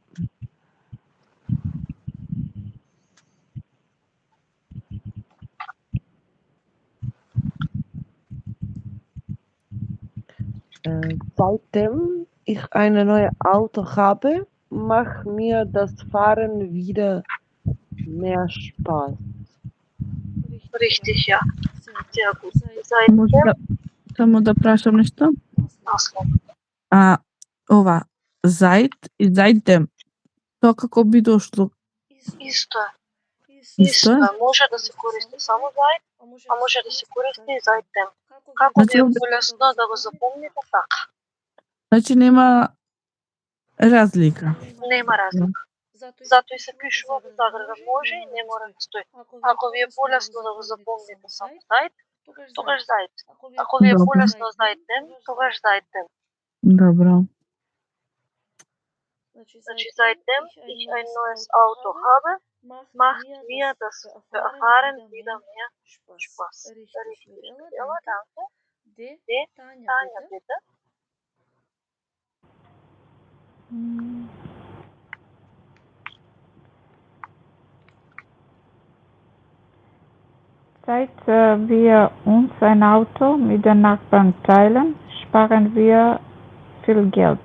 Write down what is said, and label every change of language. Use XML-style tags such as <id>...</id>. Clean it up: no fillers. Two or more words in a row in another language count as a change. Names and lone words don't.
<de>Seitdem ich ein neues Auto habe, macht mir das Fahren wieder mehr Spaß. Richtig, ja. Sehr gut.</de> <mk>Само да прашам нешто. Ова seitdem. Тоа како би дошло? Исто. Исто е? Може да се користи само заед, а може да се користи и seitdем. Како Значи, ви е полесно да го запомните така? Значи нема разлика. Нема разлика. Затоа и се пишува во заграда може и не мора да стои. Ако ви е полесно да го запомните само зајд, тогаш зајд. Ако ви е Добро. полесно</mk> <de>seit dem,</de> <mk>тогаш</mk> <de>seit dem.</de> <mk>Добро.</mk> <de>Значи seitdem ich ein neues Auto habe, macht mir das Fahren wieder mehr Spaß. Richtig, Mirella, danke. De, Tanja, bitte. Seit wir uns ein Auto mit den Nachbarn teilen, sparen wir viel Geld.</de>